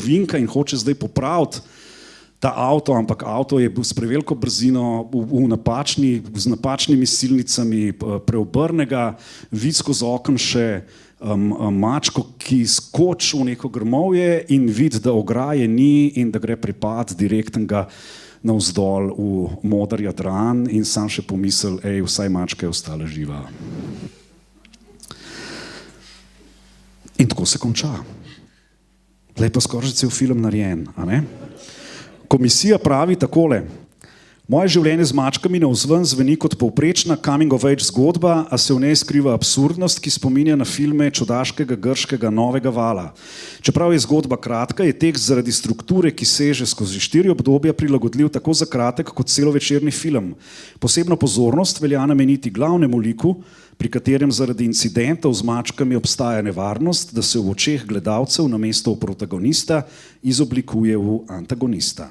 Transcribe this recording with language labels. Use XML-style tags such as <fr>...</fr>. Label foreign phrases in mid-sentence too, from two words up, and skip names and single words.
<sl>ovinka in hoče zdaj popraviti ta avto, ampak avto je bil s preveliko brzino z napačnimi silnicami preobrnega, vid skozi okno še Mačko, ki skoči v neko grmovje in vidi, da ograje ni in da gre pripad direktnega navzdol v moder Jadran in sam še pomisel, vsaj Mačka je ostala živa. In tako se konča. Tle pa skoraj cel film narejen, a ne? Komisija pravi takole, Moje življenje z mačkami navzven zveni kot povprečna</sl> <en>coming of age</en> <sl>zgodba, a se v njej skriva absurdnost, ki spominja na filme čudaškega grškega Novega vala. Čeprav je zgodba kratka, je tekst zaradi strukture, ki seže skozi 4 obdobja, prilagodljiv tako za kratek kot celovečerni film. Posebno pozornost velja nameniti glavnemu liku, pri katerem zaradi incidentov z mačkami obstaja nevarnost, da se v očeh gledalcev namesto v protagonista izoblikuje v antagonista.</sl>